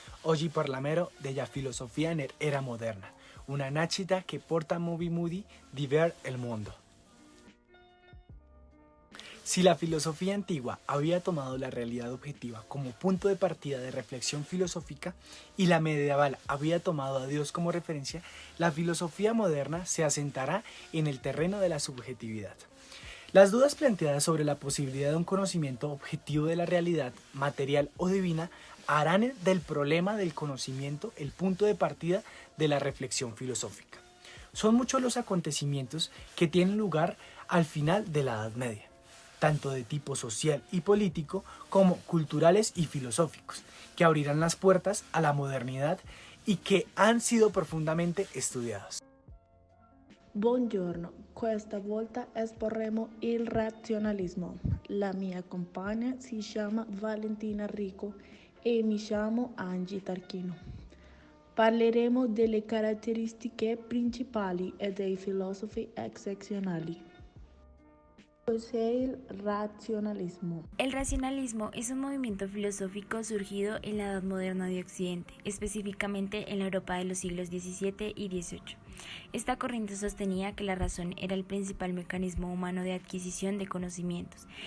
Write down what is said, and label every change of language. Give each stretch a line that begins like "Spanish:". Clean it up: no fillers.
Italian: Oggi parleremo della filosofia nell'era moderna, una nascita che porta a Moody di
Spanish: ver el mundo. Si la filosofía antigua había tomado la realidad objetiva como punto de partida de reflexión filosófica y la medieval había tomado a Dios como referencia, la filosofía moderna se asentará en el terreno de la subjetividad. Las dudas planteadas sobre la posibilidad de un conocimiento objetivo de la realidad, material o divina, harán del problema del conocimiento el punto de partida de la reflexión filosófica. Son muchos los acontecimientos que tienen lugar al final de la Edad Media, tanto de tipo social y político como culturales y filosóficos, que abrirán las puertas a la modernidad y que han sido profundamente estudiados.
Italian: Buongiorno, questa volta esporremo il razionalismo. La mia compagna si chiama Valentina Rico e mi chiamo Angie Tarchino. Parleremo delle caratteristiche principali e dei filosofi eccezionali. Cos'è il razionalismo?
Spanish: El racionalismo es un movimiento filosófico surgido en la Edad Moderna de Occidente, específicamente en la Europa de los siglos XVII y XVIII. Esta corriente sostenía que la razón era el principal mecanismo humano de adquisición de conocimientos.